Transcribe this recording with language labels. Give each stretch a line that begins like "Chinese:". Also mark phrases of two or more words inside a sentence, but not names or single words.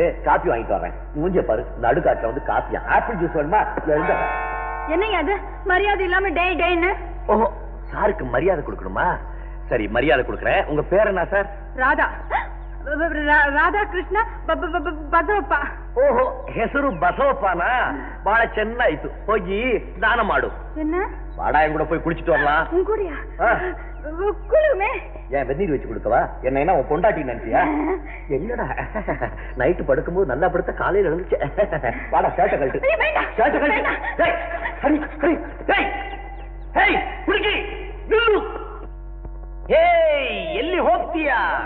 Tamil: காஃபி வாங்கிட்டு வரேன். மூஞ்ச பாரு, நடுக்காட்டுல வந்து காஃபியா?
English: apple juice
Tamil: வேணுமா? என்னையா அது மரியாதை இல்லாம டே டேன்னு? ஓஹோ, சாருக்கு மரியாதை கொடுக்கணுமா? சரி, மரியாதை கொடுக்குறேன். உங்க பேர் என்ன சார்? ராதா.
Kannada: ರಾಧಾ ಕೃಷ್ಣ ಬಸವಪ್ಪ. ಓಹೋ, ಹೆಸರು ಬಸವಪ್ಪನಾ? ಬಹಳ ಚೆನ್ನಾಯ್ತು. ಹೋಗಿ ಸ್ನಾನ ಮಾಡು.
Tamil: வாடா, என் கூட போய் குளிச்சுட்டு வரலாம். ஏன் வெந்நீர் வச்சு கொடுக்கவா? என்ன உன் பொண்டாட்டி நினைச்சியா? என்னடா நைட்டு படுக்கும்போது நல்லா படுத்த காலையில இருந்துச்சு. வாடா, சேட்டை கழட்டு. சேட்டை கழட்டு.
Kannada: ಎಲ್ಲಿ ಹೋಗ್ತೀಯಾ?